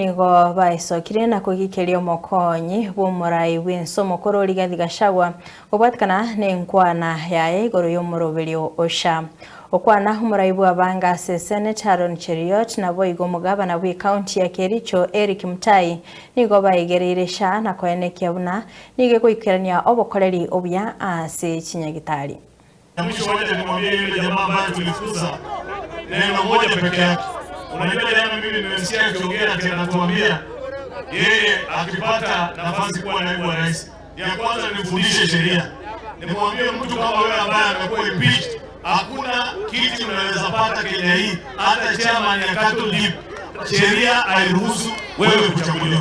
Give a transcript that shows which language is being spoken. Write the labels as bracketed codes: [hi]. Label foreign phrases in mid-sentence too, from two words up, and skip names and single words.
[guz] nigo baisokire na kugikiria mokonyi bumurai bw'ensomo kuri Rigathi Gachagua gubwatikana n'enkwana yaye igoro y'omuroberio osha okwana umurai bwa banga Senator Aaron Cheruiyot nabo igo mugabana bwa county ya Kericho Eric Mutai nigo baigereire sha na koenekia buna nige kuikerania obokoreri obya ase chinyagitari. [sw] Mwisho waje nimwambie yule jamaa ambaye tulifuza neno moja peke yake. Unajua jana mimi nimesikia akiongea ati anatuambia yeye akipata nafasi kuwa naibu wa rais, ya kwanza nifundishe sheria. Nimwambie mtu kama wewe ambaye amekuwa impeached, hakuna kiti unaweza pata Kenya hii, hata chairman ya Cattle Dip sheria hairuhusu wewe kuchaguliwa.